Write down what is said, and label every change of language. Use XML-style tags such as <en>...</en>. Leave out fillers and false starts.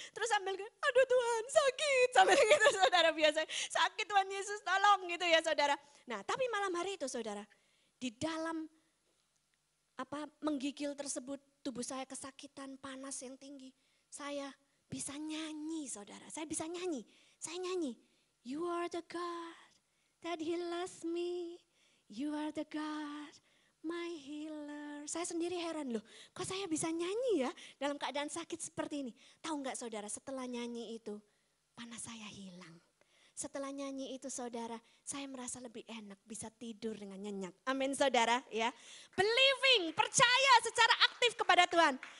<id>Terus sambil aduh Tuhan sakit, sambil gitu saudara biasanya. Sakit Tuhan Yesus tolong gitu ya saudara. Nah tapi malam hari itu saudara, di dalam menggigil tersebut tubuh saya kesakitan, panas yang tinggi. Saya bisa nyanyi saudara, saya bisa nyanyi. Saya nyanyi,</id> <en>you are the God that heals me, you are the God, my healer.</en> <id>Saya sendiri heran loh, kok saya bisa nyanyi ya dalam keadaan sakit seperti ini. Tahu nggak saudara, setelah nyanyi itu panas saya hilang. Setelah nyanyi itu saudara, saya merasa lebih enak, bisa tidur dengan nyenyak. Amin saudara ya. Believing, percaya secara aktif kepada Tuhan.</id>